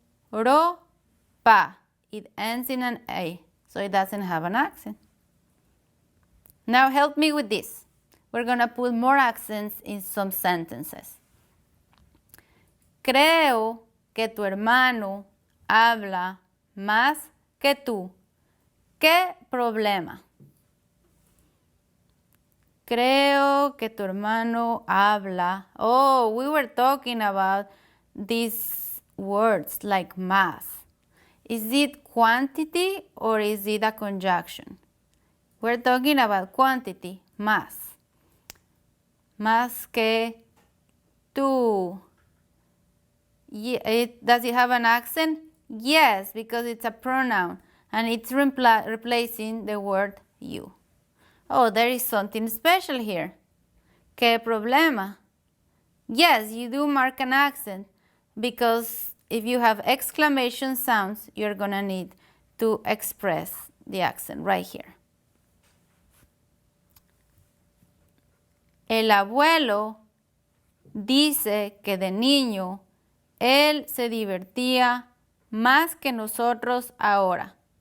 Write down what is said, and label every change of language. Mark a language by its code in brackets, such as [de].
[en] Europa, it ends in an A, so it doesn't have an accent. Now help me with this. We're going to put more accents in some sentences. [es] Creo que tu hermano habla más que tú. ¿Qué problema? Creo que tu hermano habla. [en] Oh, we were talking about these words like más. Is it quantity or is it a conjunction? We're talking about quantity, más. [es] Más que tú. [en] Does it have an accent? Yes, because it's a pronoun and it's replacing the word you. Oh, there is something special here. [es] ¿Qué problema? [en] Yes, you do mark an accent because if you have exclamation sounds, you're going to need to express the accent right here. [es] El abuelo dice que de niño él se divertía más que nosotros ahora.